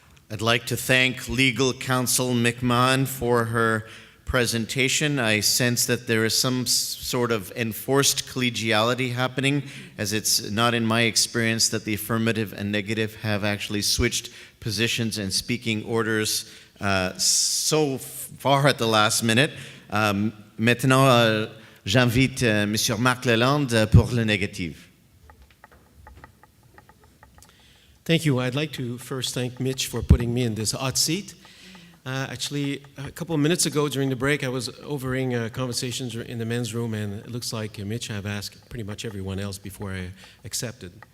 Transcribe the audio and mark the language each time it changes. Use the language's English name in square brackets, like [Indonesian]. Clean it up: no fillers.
[English] I'd like to thank Legal Counsel McMahon for her presentation. I sense that there is some sort of enforced collegiality happening, as it's not in my experience that the affirmative and negative have actually switched positions and speaking orders so far at the last minute. [French] Maintenant, j'invite Monsieur Marc Lalonde pour le négatif. [English] Thank you. I'd like to first thank Mitch for putting me in this hot seat. Actually, a couple of minutes ago during the break, I was overhearing conversations in the men's room, and it looks like Mitch have asked pretty much everyone else before I accepted.